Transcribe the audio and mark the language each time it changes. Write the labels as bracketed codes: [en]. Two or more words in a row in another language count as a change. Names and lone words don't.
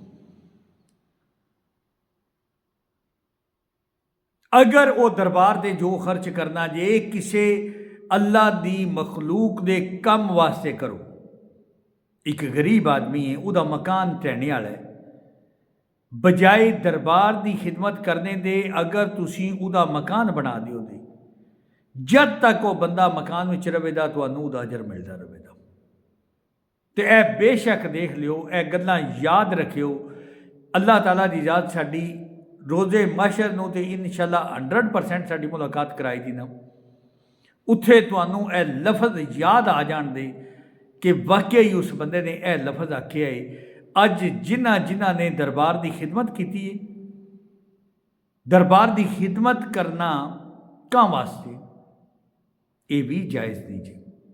[pa] اگر وہ دربار دے جو خرچ کرنا جے کسے اللہ دی مخلوق دے کم واسطے کرو، ایک غریب آدمی ہے وہ دا مکان ٹہنے والا ہے، بجائے دربار دی خدمت کرنے دے اگر تسی او دا مکان بنا دیو دے، جد تک وہ بندہ مکان وچ رہے دا تانوں دا اجر ملدا رہے دا۔ تے اے بے شک دیکھ لیو، اے گلاں یاد رکھیو، اللہ تعالیٰ دی ذات ساڈی روزے محشر نو تے انشاءاللہ 100% ساڈی ملاقات کرائی دی نا، اتھے تانوں اے لفظ یاد آ جان دے کہ واقعی اس بندے نے اے لفظ آکھیا ہے۔ اج جنہ نے دربار دی خدمت کیتی ہے، دربار دی خدمت کرنا کہاں واسطے یہ بھی جائز نہیں جی۔